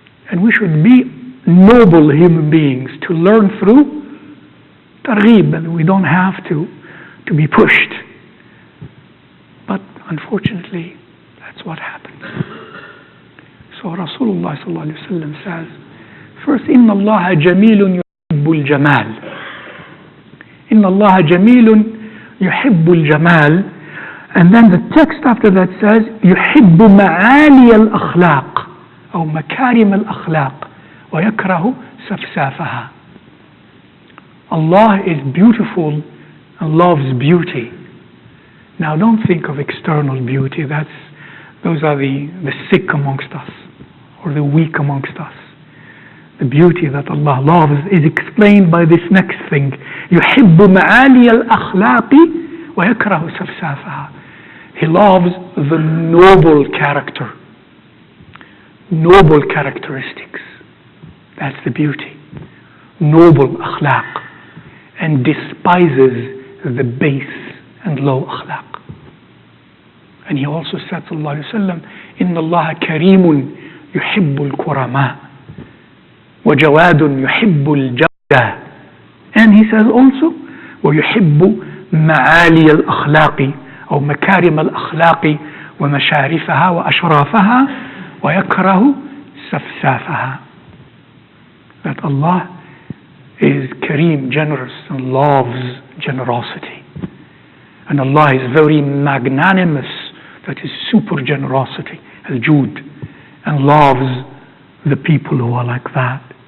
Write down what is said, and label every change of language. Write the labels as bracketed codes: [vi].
[en] And we should be noble human beings to learn through targhib, and we don't have to be pushed. But unfortunately, that's what happens. So Rasulullah sallallahu alaihi wasallam says, first, [ar] إِنَّ اللَّهَ جَمِيلٌ يُحِبُّ الْجَمَالِ. إِنَّ اللَّهَ جَمِيلٌ يُحِبُّ الْجَمَالِ. [en] And then the text after that says, [ar] يُحِبُّ مَعَالِيَ الْأَخْلَاقِ أو مكارم الأخلاق ويكره سفسافها. [en] Allah is beautiful and loves beauty. Now don't think of external beauty. Those are the sick amongst us or the weak amongst us. The beauty that Allah loves is explained by this next thing. [ar] يحب معالي الأخلاق ويكره سفسافها. [en] He loves the noble character. Noble characteristics. That's the beauty. Noble akhlaq. And despises the base and low akhlaq. And he also said, [ar] sallallahu alayhi wa sallam, إِنَّ اللَّهَ كَرِيمٌ يُحِبُّ الْكُرَمَاءِ وَجَوَادٌ يُحِبُّ الْجَوْدَةِ. [en] And he says also, [ar] وَيُحِبُّ مَعَالِيَ الْأَخْلَاقِ أو مكارم الأخلاق ومشارفها وأشرافها ويكره سفسافها. [en] That Allah is Kareem, generous, and loves generosity. And Allah is very magnanimous, that is super generosity, al-Jud, and loves the people who are like that.